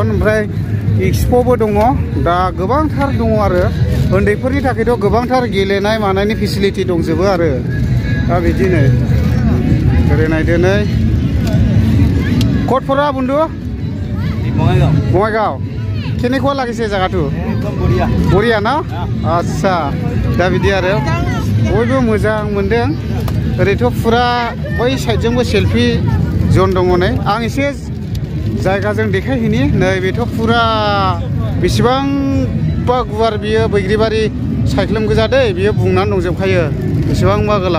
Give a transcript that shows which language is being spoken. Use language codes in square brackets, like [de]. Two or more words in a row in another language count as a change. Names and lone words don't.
[brx] ओमफ्राय एक्सप'बो दङ, दा गोबांथार दङ आरो उन्दैफोरनि थाखायथ' गोबांथार गेलेनाय मानायनि फेसिलिटि दंजोबो आरो। दा बिदिनो ओरै नायदो नै कटफोरा बुन्दु बङाइगाव। [as] কেনেকুৱা লাগিছে জায়গাটো? [hi] एकदम बढ़िया। बढ़िया ना? [as] আচ্ছা, [brx] दा बिदि आरो बयबो मोजां मोनदों। ओरैथ' फुरा बै साइडजोंबो [en] selfie zone [brx] दङ नै। आं एसे जायगाजों देखायहैनि। नै बेथ' फुरा बेसेबांबा गुवार बियो बैग्रिबारि सायख्लुम गोजा दै, बियो बुंनानै दंजोबखायो बेसेबांबा गोलाव।